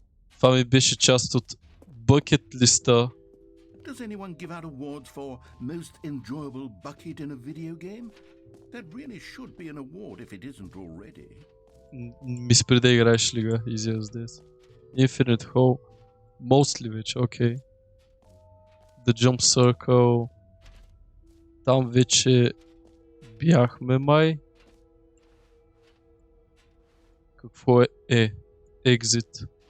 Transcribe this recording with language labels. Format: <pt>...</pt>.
<bg>Това ми беше част от бъкет листа.</bg> <en>Does anyone give out awards for most enjoyable bucket in a video game? That really should be an award if it isn't already.</en> <bg>Ми спри да играеш лига.</bg> <en>Easy as this.</en> <bg>Infinite Hole. Mostly вече, окей. The Jump Circle. Там вече бяхме май. Какво е? Exit.</bg>